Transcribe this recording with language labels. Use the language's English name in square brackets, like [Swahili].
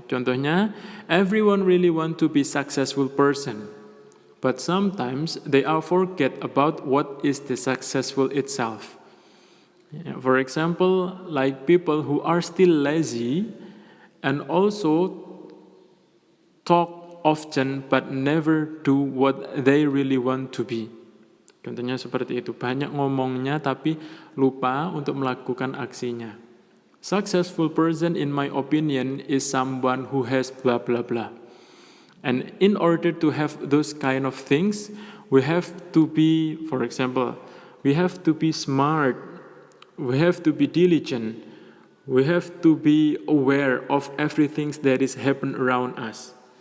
[Indonesian] Contohnya, [English] everyone really want to be successful person, but sometimes they are forget about what is the successful itself. For example, like people who are still lazy and also talk often but never do what they really want to be. [Indonesian] Contohnya seperti itu, banyak ngomongnya tapi lupa untuk melakukan aksinya. [English] Successful person in my opinion is someone who has blah blah blah. And in order to have those kind of things, we have to be, for example, we have to be smart. We have to be diligent. We have to be aware of everything that is happen around us.